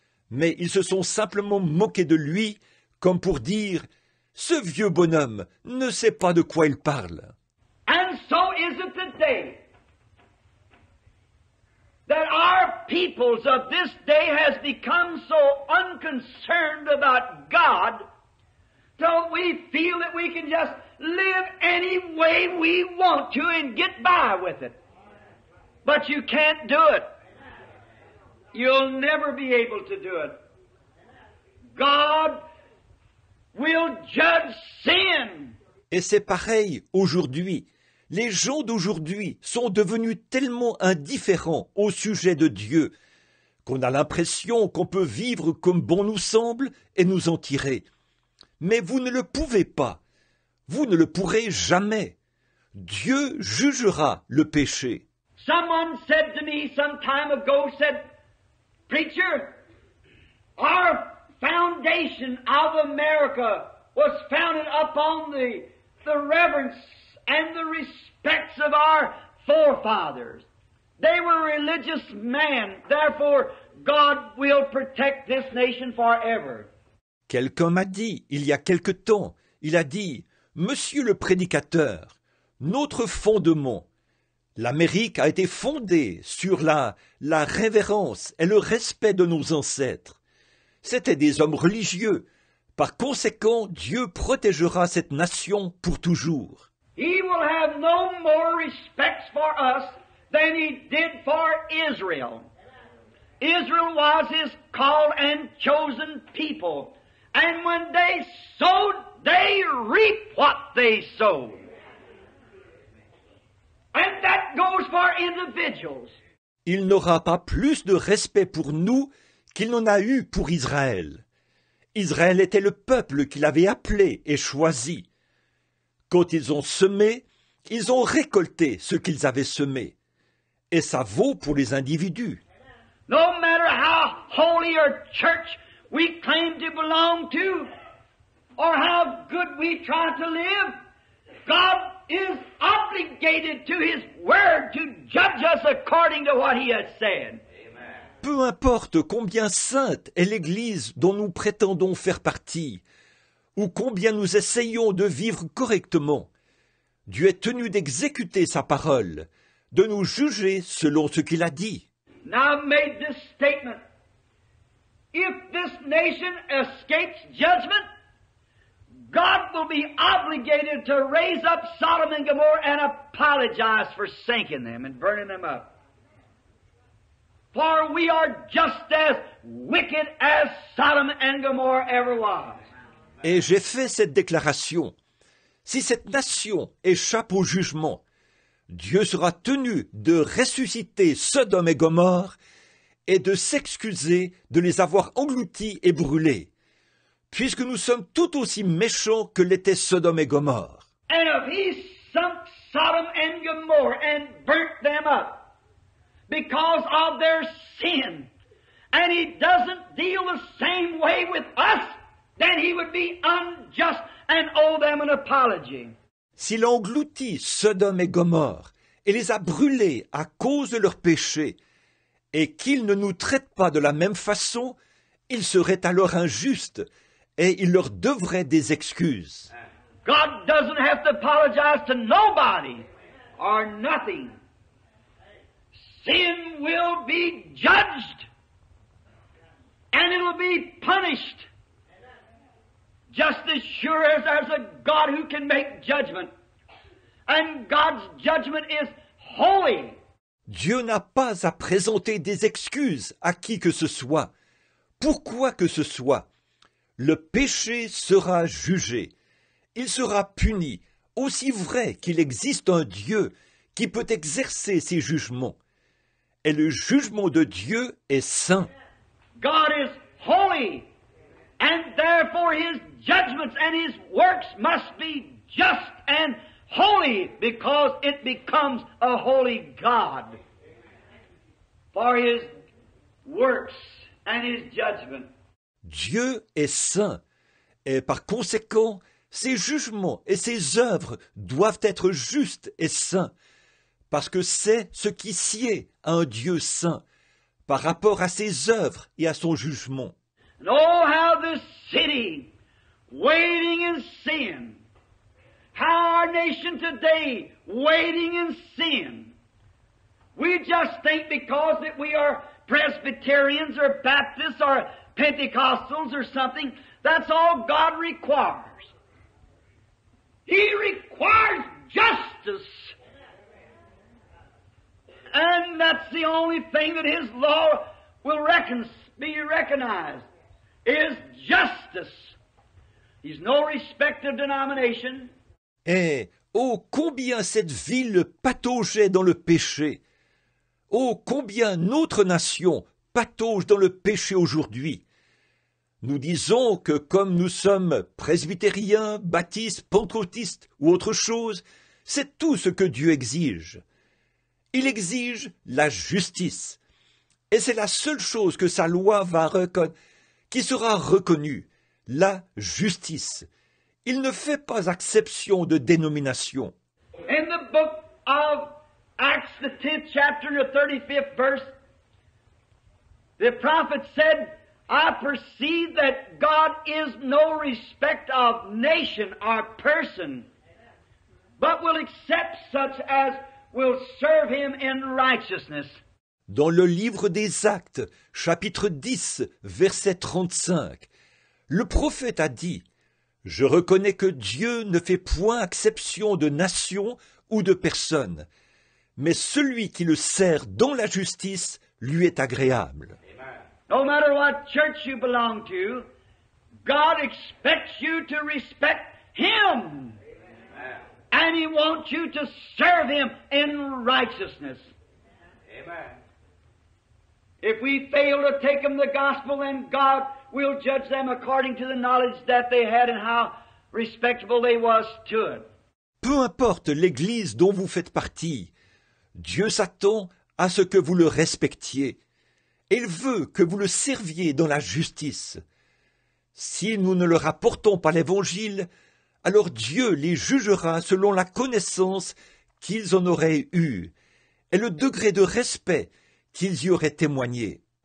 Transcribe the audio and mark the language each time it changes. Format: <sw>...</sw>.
<fr>Mais ils se sont simplement moqués de lui, comme pour dire « Ce vieux bonhomme ne sait pas de quoi il parle. »</fr> <en>And so is it today that our peoples of this day has become so unconcerned about God till we feel that we can just live any way we want to and get by with it. But you can't do it. You'll never be able to do it. God will judge sin.</en> <fr>Et c'est pareil aujourd'hui. Les gens d'aujourd'hui sont devenus tellement indifférents au sujet de Dieu qu'on a l'impression qu'on peut vivre comme bon nous semble et nous en tirer. Mais vous ne le pouvez pas. Vous ne le pourrez jamais. Dieu jugera le péché.</fr> <en>Someone said to me some time ago, said, Preacher, our foundation of America was founded upon the reverence and the respects of our forefathers. They were religious men. Therefore, God will protect this nation forever.</en> <fr>Quelqu'un m'a dit, il y a quelque temps, il a dit, « Monsieur le prédicateur, notre fondement, l'Amérique a été fondée sur la révérence et le respect de nos ancêtres. C'étaient des hommes religieux. Par conséquent, Dieu protégera cette nation pour toujours. »</fr> <en>He will have no more respect for us than he did for Israel. Israel was his called and chosen people. And when they sowed, they reap what they sowed. And that goes for individuals.</en> <fr>Il n'aura pas plus de respect pour nous qu'il n'en a eu pour Israël. Israël était le peuple qu'il avait appelé et choisi. Quand ils ont semé, ils ont récolté ce qu'ils avaient semé. Et ça vaut pour les individus.</fr> <en>No matter how holy or church we claim to belong to, or how good we try to live, God is obligated to His Word to judge us according to what He has said.</en> <fr>Peu importe combien sainte est l'Église dont nous prétendons faire partie, ou combien nous essayons de vivre correctement, Dieu est tenu d'exécuter sa parole, de nous juger selon ce qu'il a dit.</fr> <en>Now I've made this statement. If this nation escapes judgment, God will be obligated to raise up Sodom and Gomorrah and apologize for sinking them and burning them up. For we are just as wicked as Sodom and Gomorrah ever was.</en> <fr>Et j'ai fait cette déclaration. Si cette nation échappe au jugement, Dieu sera tenu de ressusciter Sodome et Gomorrhe et de s'excuser de les avoir engloutis et brûlés, puisque nous sommes tout aussi méchants que l'étaient Sodome et Gomorrhe.</fr> <en>And if he sunk Sodom and Gomorrah and burnt them up because of their sin, and he doesn't deal the same way with us, then he would be unjust and owe them an apology.</en> <fr>S'il a englouti Sodome et Gomorrhe et les a brûlés à cause de leurs péchés, et qu'il ne nous traite pas de la même façon, il serait alors injuste et il leur devrait des excuses.</fr> <en>God doesn't have to apologize to nobody or nothing. Sin will be judged and it will be punished. Just as sure as there's a God who can make judgment. And God's judgment is holy.</en> <fr>Dieu n'a pas à présenter des excuses à qui que ce soit. Pourquoi que ce soit, le péché sera jugé. Il sera puni, aussi vrai qu'il existe un Dieu qui peut exercer ses jugements. Et le jugement de Dieu est saint.</fr> <en>God is holy. And therefore His judgments and His works must be just and holy because it becomes a holy God. For His works and His judgment.</en> <fr>Dieu est saint et par conséquent, ses jugements et ses œuvres doivent être justes et saints parce que c'est ce qui sied à un Dieu saint par rapport à ses œuvres et à son jugement.</fr> <en>And oh, how this city, waiting in sin, how our nation today, waiting in sin. We just think because that we are Presbyterians or Baptists or Pentecostals or something, that's all God requires. He requires justice. And that's the only thing that His law will be recognized. Is justice. He's no respect of denomination.</en> <fr>Et oh, combien cette ville pataugeait dans le péché! Oh, combien notre nation patauge dans le péché aujourd'hui! Nous disons que comme nous sommes presbytériens, baptistes, pentecôtistes ou autre chose, c'est tout ce que Dieu exige. Il exige la justice. Et c'est la seule chose que sa loi va reconnaître, qui sera reconnue, la justice. Il ne fait pas exception de dénomination.</fr> <en>In the book of Acts, the 10th chapter and the 35th verse, the prophet said, I perceive that God is no respect of nation or person, but will accept such as will serve Him in righteousness.</en> <fr>Dans le livre des Actes, chapitre 10, verset 35, le prophète a dit « Je reconnais que Dieu ne fait point exception de nation ou de personne, mais celui qui le sert dans la justice lui est agréable. »</fr> <en>No matter what church you belong to, God expects you to respect Him. And He wants you to serve Him in righteousness. Amen. If we fail to take them the gospel, then God will judge them according to the knowledge that they had and how respectable they was to it.</en> <fr>Peu importe l'Église dont vous faites partie, Dieu s'attend à ce que vous le respectiez. Il veut que vous le serviez dans la justice. Si nous ne leur apportons pas l'Évangile, alors Dieu les jugera selon la connaissance qu'ils en auraient eue et le degré de respect qu'ils y auraient témoigné.</fr>